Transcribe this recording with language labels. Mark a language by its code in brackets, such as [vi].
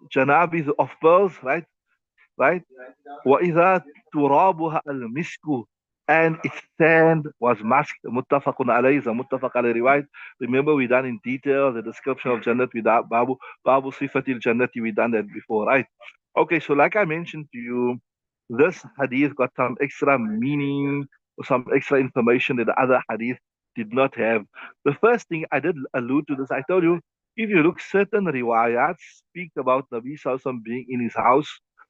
[en] Janabis of pearls, right? [ar] وَإِذَا تُرَابُهَا الْمِسْكُ, [en] and its sand was musk. [ar] متفق عليه is a متفق عليه riwayat. [en] Remember, we done in detail the description of Jannat with Babu Sifatil Jannati. We done that before, right? Okay, so like I mentioned to you, this hadith got some extra meaning or some extra information that the other hadith did not have. The first thing I did allude to this, I told you, if you look, certain riwayats speak about Nabi Sallallahu Alaihi Wasallam being in his house.